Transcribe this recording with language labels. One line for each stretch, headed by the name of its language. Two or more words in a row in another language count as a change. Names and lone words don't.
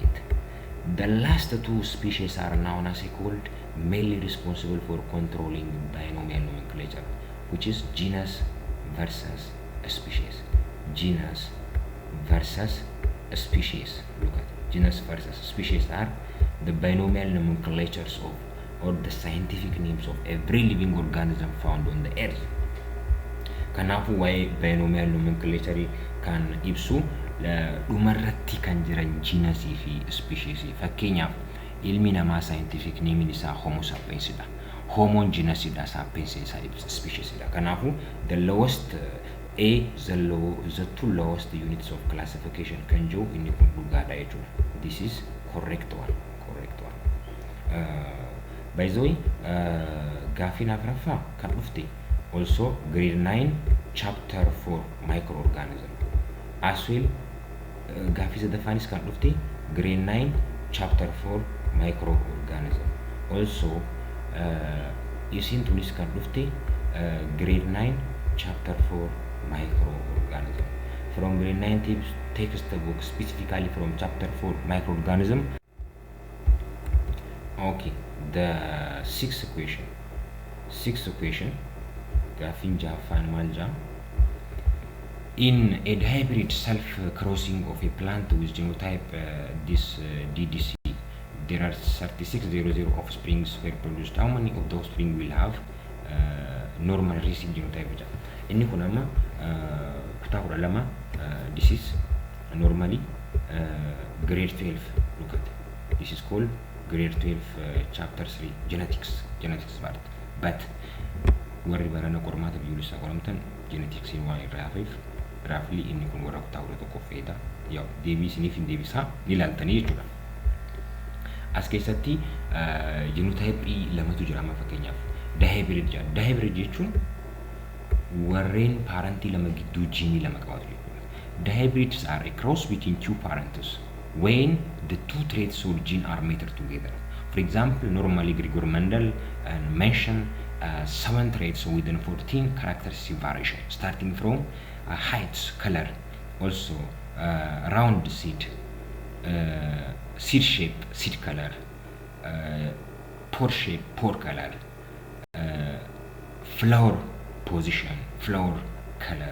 English: The last two species are known as called mainly responsible for controlling binomial nomenclature, which is genus versus species. Genus versus species. Look at genus versus species are the binomial nomenclatures of or the scientific names of every living organism found on the earth.
Oromo: Kanaafuu waa'ee
English: binomial nomenclature
Oromo: kan ibsu dhumarratti kan jiran genusii fi species. Fakkeenyaaf ilmi namaa
English: scientific name
Oromo: isaa Homo sapiens dha. Homo genus dha, sapiens isaa species dha.
English: Kanaafuu the lowest A the two lowest units of classification can
Oromo: jo inni kun dhugaadha jechuudha.
English: This is correct one. By the way,
Oromo: gaaffiin afuraffaa kan dhufte also
English: grade 9 chapter 4 microorganism. As well,
Oromo: gaaffii sadaffaanis kan dhufte
English: grade 9 chapter 4 microorganism. Also,
Oromo: isiin tunis kan dhufte
English: grade 9 chapter 4 microorganism. From grade 9 textbook, specifically from chapter 4 microorganism. Okay, the sixth question,
Oromo: gaaffiin jahaffaan maal jaa?
English: In a hybrid self-crossing of a plant with genotype DDC, there are 3600 offsprings were produced. How many of the offspring will have normal recessive genotype?
Oromo: Inni kun amma kutaa 12
English: this is normally grade 12. Look at this is called grade 12 chapter 3 genetics part.
Oromo: But warri barana qormaata biyyoolessaa qoramtan genetics waan irraa hafeef roughly inni kun warra kutaa 11 feeta. Yaa deebisiniif hin deebisaa ni ilaaltanii jechuudha. As keessatti genotype lamatu jira amma fakkeenyaaf dihybrid jedha. Dihybrid jechuun warreen parentii lama gidduu jiinii lama qabaatu jechuudha.
English: Dihybrids are a cross between two parents when the two traits or gene are mated together. For example, normally Grigor Mendel mentioned 7 traits within 14 characteristic variation, starting from height, color, also round seed, seed shape, seed color, pore shape, pore color, flower position, flower color.